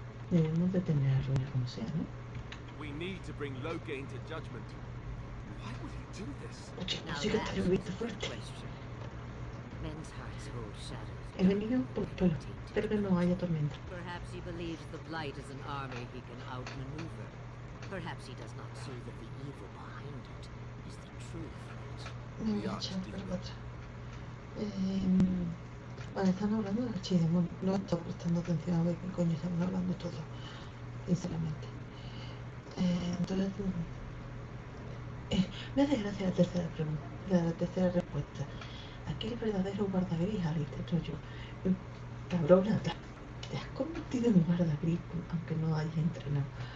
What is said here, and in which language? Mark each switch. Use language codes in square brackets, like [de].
[es] Debemos de tener a Ruina como sea, ¿no? [en] We need to bring Logain to judgment. Why would he do this? [es] Oye, no sé qué está lloviendo fuerte. [en] Men's hearts hold shadows. [es] He venido por el pueblo. Espero que no haya tormenta. [en] Perhaps he believes the Blight is an army he can outmaneuver. Perhaps he does not see that the evil behind it is the true threat. [es] Me voy a echar por otra. Vale, están hablando de archidemonio. No estoy prestando atención a ver qué coño estamos hablando todos, sinceramente. Entonces, me hace gracia la tercera pregunta, la tercera respuesta. Aquel verdadero guardagris, Alistair, yo. Cabrona, te has convertido en guardagris, aunque no hayas entrenado.